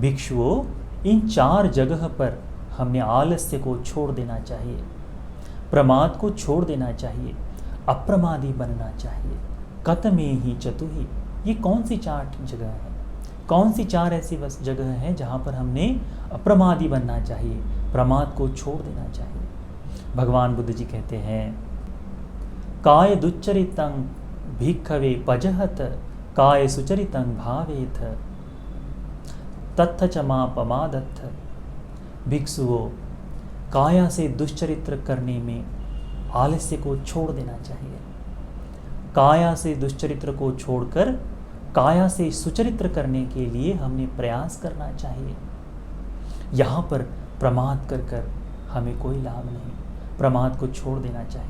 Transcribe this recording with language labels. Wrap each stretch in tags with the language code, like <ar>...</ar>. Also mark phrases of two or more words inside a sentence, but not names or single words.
<hi>भिक्षुओं, इन 4 जगह पर हमने आलस्य को छोड़ देना चाहिए, प्रमाद को छोड़ देना चाहिए, अप्रमादी बनना चाहिए।</hi> <pi>कतमे ही चतुहि,</pi> <hi>ये कौन सी 4 जगह है, कौन सी 4 ऐसी जगह हैं जहाँ पर हमने अप्रमादी बनना चाहिए, प्रमाद को छोड़ देना चाहिए। भगवान बुद्ध जी कहते हैं,</hi> <pi>काय दुच्चरितं भिक्खवे पजहत काय सुचरितं भावेथ तत्थ चमापमादत्थ।</pi> <hi>भिक्षुओं, काया से दुष्चरित्र करने में आलस्य को छोड़ देना चाहिए। काया से दुष्चरित्र को छोड़कर काया से सुचरित्र करने के लिए हमने प्रयास करना चाहिए। यहाँ पर प्रमाद कर कर हमें कोई लाभ नहीं, प्रमाद को छोड़ देना चाहिए।</hi>